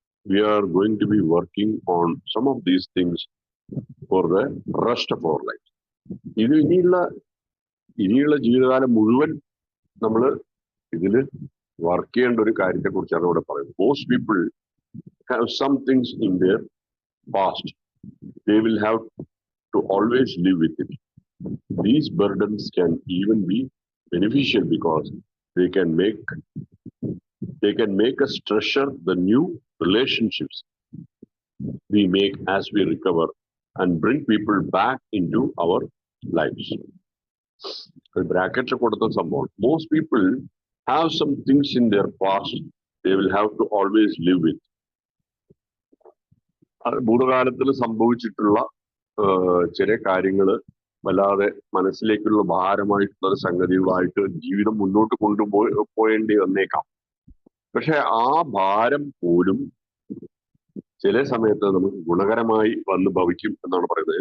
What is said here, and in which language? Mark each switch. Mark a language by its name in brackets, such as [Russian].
[English] We are going to be working on some of these things for the rest of our life. [Malayalam] ഇത് ഇനിയുള്ള ജീവിതകാലം മുഴുവൻ നമ്മൾ ഇതില് വർക്ക് ചെയ്യേണ്ട ഒരു കാര്യത്തെ കുറിച്ചാണ് ഇവിടെ പറയുന്നത്. [English] Most people have some things in their past. They will have to always live with it. These burdens can even be beneficial because they can make us treasure the new relationships we make as we recover and bring people back into our lives. [Malayalam] Brackets കൊടുത്ത സംഭവം. [English] Most people have some things in their past they will have to always live with. [Malayalam] ഭൂതകാലത്തിൽ സംഭവിച്ചിട്ടുള്ള ചില കാര്യങ്ങള് വല്ലാതെ മനസ്സിലേക്കുള്ള ഭാരമായിട്ടുള്ള ഒരു സംഗതികളായിട്ട് ജീവിതം മുന്നോട്ട് പോയേണ്ടി വന്നേക്കാം. പക്ഷെ ആ ഭാരം പോലും ചില സമയത്ത് നമുക്ക് ഗുണകരമായി വന്ന് ഭവിക്കും എന്നാണ് പറയുന്നത്.